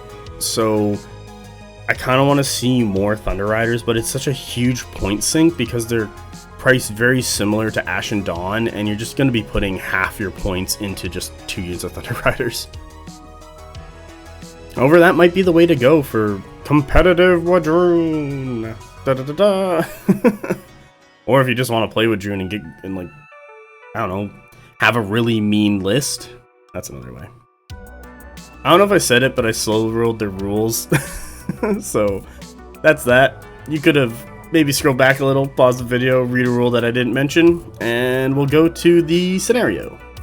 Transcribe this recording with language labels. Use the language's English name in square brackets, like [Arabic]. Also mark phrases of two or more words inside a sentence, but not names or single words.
[English] So I kind of want to see more Thunder Riders, but it's such a huge point sink because they're priced very similar to Ashen Dawn, and you're just going to be putting half your points into just 2 units of Thunder Riders. However, that might be the way to go for competitive Wadrhun. Da da da da. Or if you just want to play Wadrhun and get, and like, I don't know, have a really mean list, that's another way. I don't know if I said it, but I slow rolled the rules. So that's that. You could have maybe scroll back a little, pause the video, read a rule that I didn't mention, and we'll go to the scenario.